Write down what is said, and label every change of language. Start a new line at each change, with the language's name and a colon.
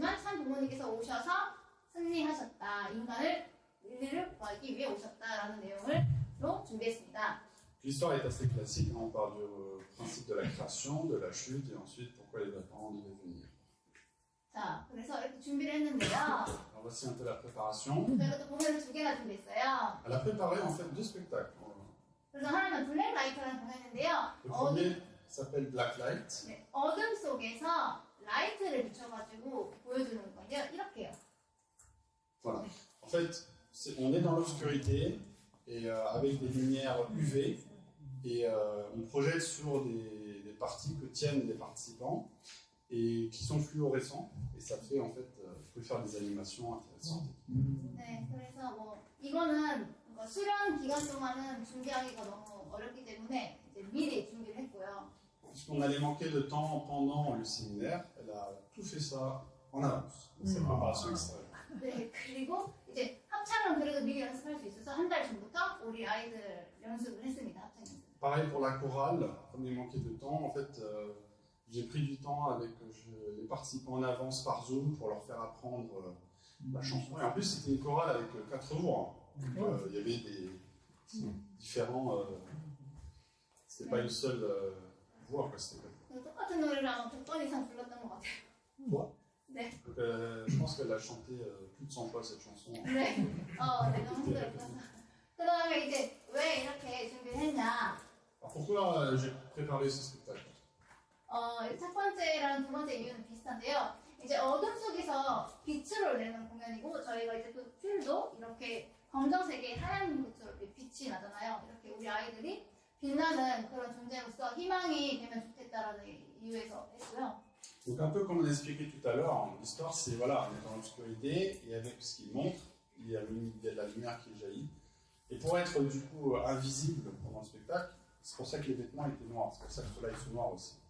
Korean: 하지만 참 부모님께서 오셔서 승리하셨다. 인류를 구하기 위해 오셨다라는 내용으로 준비했습니다.
French: L'histoire est assez classique. On parle du principe de la création, de la chute, et ensuite pourquoi les parents devaient venir.
Korean: 자, 그래서 이렇게 준비를 했는데요.
French: Alors voici un peu la préparation.
Korean: 저희가 또 공연을 두 개나 준비했어요.
French: Elle a préparé en fait deux spectacles.
Korean: 그래서 하나는 블랙라이트라는 공연인데요.
French: Le premier s'appelle Blacklight.
Korean: 네, 어둠 속에서 라이트를 비춰가지고 보여주는 건데요. 이렇게요.
French: Voilà. En fait, on est dans l'obscurité et avec des lumières UV et on projette sur des parties que tiennent les participants et qui sont fluorescents et ça fait en fait, vous pouvez faire des animations intéressantes.
Korean: 네, 그래서 뭐 이거는 수련 기간 동안은 준비하기가 너무 어렵기 때문에 이제 미리 준비를 했고요.
French: Puisqu'on allait manquer de temps pendant le séminaire, elle a tout fait ça en avance. Donc, cette préparation extérieure.
Korean: 네, 그리고 이제 합창은 그래도 미리 연습할 수 있어서 한 달 전부터 우리 아이들 연습을 했습니다. 합창 연습.
French: Pareil pour la chorale, comme il manquait de temps, en fait, j'ai pris du temps avec les participants en avance par Zoom pour leur faire apprendre la chanson. Et en plus, c'était une chorale avec 4 voix. Donc, il y avait des différents. C'était pas une seule voix, quoi. C'était...
Korean: 똑같은 노래를 아마 100번 이상 불렀던 것 같아요.
French: Quoi?
Korean: 네.
French: Donc, je pense qu'elle a chanté plus de 100 fois cette chanson.
Korean: 네. 내가 힘들었어. 그 다음에 이제 왜 이렇게 준비를 했냐.
French: Alors, pourquoi j'ai préparé ce spectacle?
Korean: 첫 번째랑 두 번째 이유는 비슷한데요. 이제 어둠 속에서 빛을 내는 공연이고 저희가 이제 또 휠도 이렇게 검정색의 하얀 빛으로 빛이 나잖아요. 이렇게 우리 아이들이 빛나는 그런 존재로서 희망이 되면 좋겠다라는 이유에서 했고요.
French: Donc un peu comme on a expliqué tout à l'heure, l'histoire c'est voilà, on est dans l'obscurité et avec ce qu'il montre, il y a de la lumière qui jaillit. Et pour être du coup invisible pendant le spectacle, c'est pour ça que les vêtements étaient noirs, c'est pour ça que ceux-là ils sont noirs aussi.